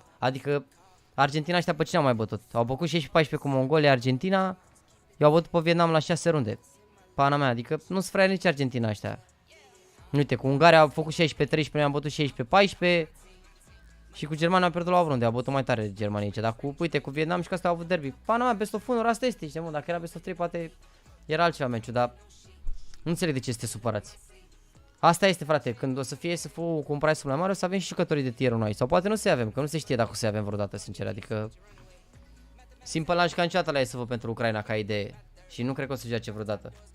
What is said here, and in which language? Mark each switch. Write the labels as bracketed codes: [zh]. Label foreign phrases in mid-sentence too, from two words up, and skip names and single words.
[ro] Adică Argentina ăștia pe cine au mai bătut? Au băcut 16-14 cu Mongolia, Argentina, i-au bătut pe Vietnam la 6 runde. Pana mea, adică nu-s fraieri nici Argentina ăștia. Uite, cu Ungaria au făcut 16-13, noi am bătut 16-14. Și cu Germania au pierdut la o runde, au bătut mai tare Germania aici, dar uite, cu Vietnam și cu asta au avut derby. Pana mea, [en] best of 1, [ro] asta este, știi, mă, dacă era [en] best of 3 [ro] poate era altceva meciul, dar nu înțeleg de ce este supărați. Asta este, frate, când o să fie SF-ul cu un price mai mare, o să avem și jucătorii de [en] tier 1 [ro] aici, sau poate nu se avem, că nu se știe dacă o să avem vreodată, sincer, adică Simple n-a jucat niciodată la SF pentru Ucraina ca idee și nu cred că o să joace vreodată.